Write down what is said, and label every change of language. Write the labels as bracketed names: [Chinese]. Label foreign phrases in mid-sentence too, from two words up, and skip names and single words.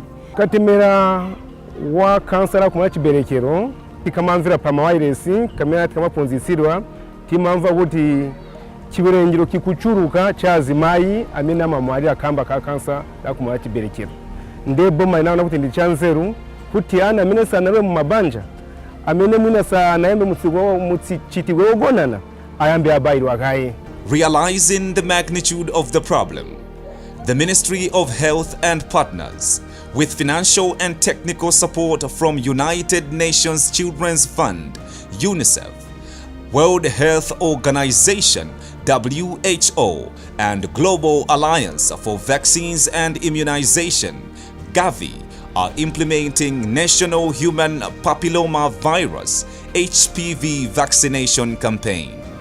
[Nyanja] Katemera wa kansala kumwa chiberekero tikamamvera pa mawayiresi kamene tikamaphunzitsidwa timamva kuti chiwerengero kikuchuluka cha azimayi amene amamwalira kamba ka kansa la kumwa chiberekero. Ndiye boma inaona kuti ndi chanzeru kuti ana amene sanalowe mu mabanja amene mwina sanayambe muchitidwe wogonana ayambe abayidwa kaye. [English] Realizing the magnitude of the problem, the Ministry of Health and partners, with financial and technical support from United Nations Children's Fund, UNICEF, World Health Organization, WHO, and Global Alliance for Vaccines and Immunization, Gavi, are implementing National Human Papilloma Virus (HPV) vaccination campaign.